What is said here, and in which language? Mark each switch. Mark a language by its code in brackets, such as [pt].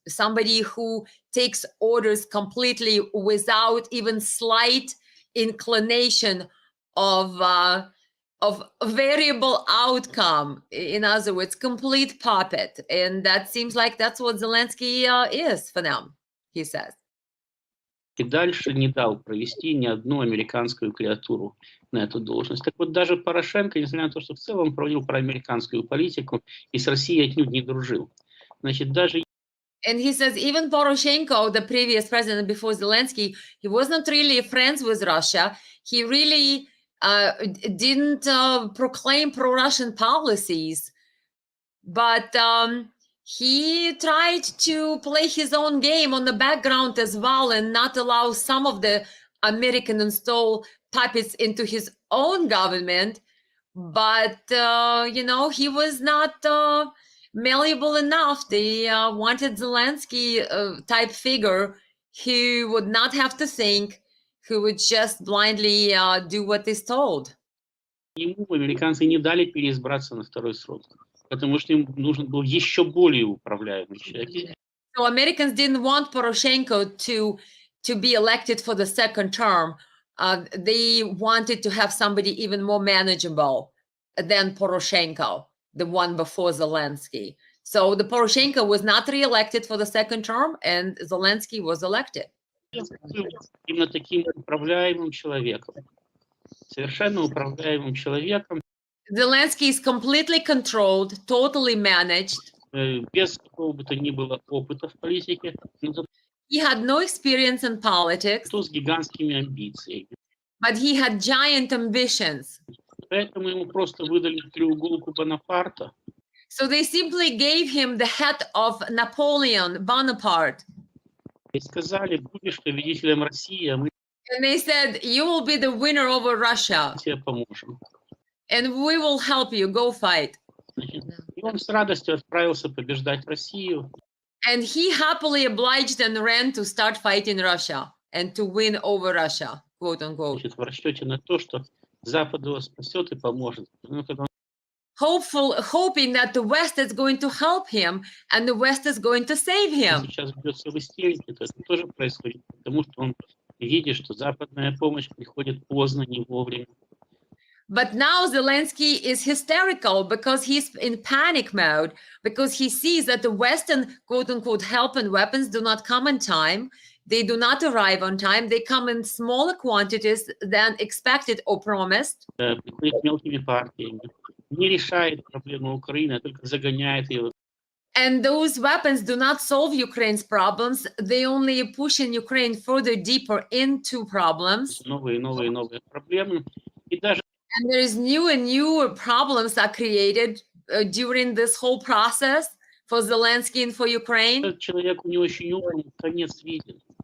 [en] Somebody who takes orders completely without even slight inclination of variable outcome. In other words, complete puppet. And that seems like that's what Zelensky is for them, he says. [ru] И дальше не дал провести ни одну американскую креатуру на эту должность. Так вот, даже Порошенко, несмотря на то, что в целом проводил проамериканскую политику и с Россией отнюдь не дружил. Значит, даже... [en] And he says even Poroshenko, the previous president before Zelensky, he wasn't really friends with Russia. He really didn't proclaim pro-Russian policies, but he tried to play his own game on the background as well and not allow some of the American installed puppets into his own government. But, you know, he was not malleable enough. They wanted Zelensky type figure who would not have to think, who would just blindly do what is told. [ru] Ему американцы не дали переизбраться на второй срок, потому что им нужен был еще более управляемый человек. [en] So Americans didn't want Poroshenko to be elected for the second term. They wanted to have somebody even more manageable than Poroshenko, the one before Zelensky. So the Poroshenko was not re-elected for the second term, and Zelensky was elected. [ru] Именно таким управляемым человеком, совершенно управляемым человеком. [en] Zelensky is completely controlled, totally managed. [ru] Без какого бы то ни было опыта в политике. [en] He had no experience in politics. [ru] С гигантскими амбициями. [en] But he had giant ambitions. [ru] Поэтому ему просто выдали треуголку Бонапарта. [en] So they simply gave him the head of Napoleon Bonaparte. [ru] И сказали, будешь победителем России, а мы [en] And they said, you will be the winner over Russia. [ru] тебе поможем. [en] And we will help you, go fight. [ru] И он с радостью отправился побеждать Россию. [en] And he happily obliged and ran to start fighting Russia and to win over Russia, quote unquote. [ru] Значит, в расчете на то, что Запад его спасет и поможет. [en] Hoping that the West is going to help him and the West is going to save him. [ru] Сейчас бьется в истерике, то это тоже происходит, потому что он видит, что западная помощь приходит поздно, не вовремя. [en] But now Zelensky is hysterical because he's in panic mode, because he sees that the Western quote unquote help and weapons do not come in time. They do not arrive on time. They come in smaller quantities than expected or promised. [ru] Приходит мелкими партиями, не решает проблему Украины, а только загоняет ее. [en] And those weapons do not solve Ukraine's problems. They only push in Ukraine further deeper into problems. [ru] Новые проблемы. И даже [en] And there is new and newer problems are created during this whole process for Zelensky and for Ukraine. [ru] Человек не очень умный, конец видит.